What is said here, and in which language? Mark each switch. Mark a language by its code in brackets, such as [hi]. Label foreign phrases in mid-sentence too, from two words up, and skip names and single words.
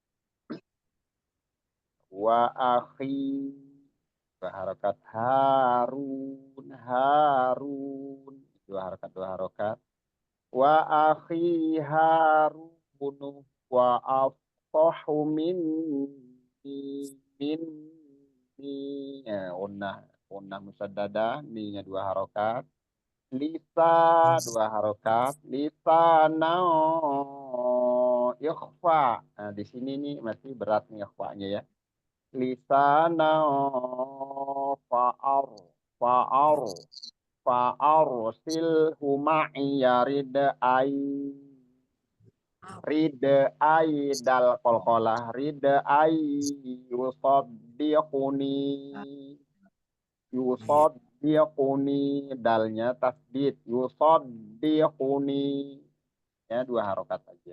[ar] وأخي [id] dua harokat [ar] هارون [id] dua harokat [ar] وأخي هارون هو أفصح مني ya, [id] unnah musaddada ni-nya dua harokat dua harokat lisana ikhfa. Nah, di sini nih masih berat nih ikhfa-nya ya. Lisana [ar] فأر فأر فأرسله معي ردءا [id] dal qalqalah rid'ai [ar] يصدقني يصدقني [id] dalnya tasdid yusaddiquni ya dua harokat aja.